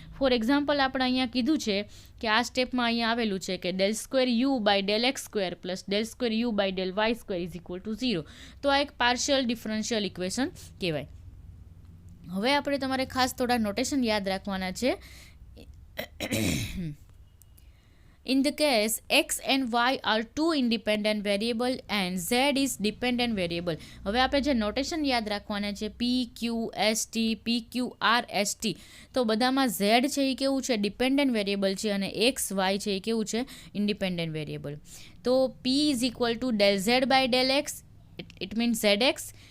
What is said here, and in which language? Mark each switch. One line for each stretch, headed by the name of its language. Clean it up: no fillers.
English: for example
Gujarati: આપણે અહીંયા કીધું છે કે આ સ્ટેપમાં અહીંયા આવેલું છે કે
English: Del square u by del x square plus del square u by del y square is equal to 0.
Gujarati: તો આ એક પાર્શિયલ ડિફરન્શિયલ ઇક્વેશન કહેવાય. હવે આપણે તમારે ખાસ થોડા નોટેશન યાદ રાખવાના છે.
English: In the case x and y are two independent variable and z is dependent variable.
Gujarati: હવે આપણે જે નોટેશન યાદ રાખવાના છે p q s t p q r s t, તો બધામાં z છે એ કેવું છે ડિપેન્ડન્ટ વેરિયેબલ છે અને x y છે એ કેવું છે ઇન્ડિપેન્ડન્ટ વેરિયેબલ.
English: તો p is equal to del z by del x, it means zx.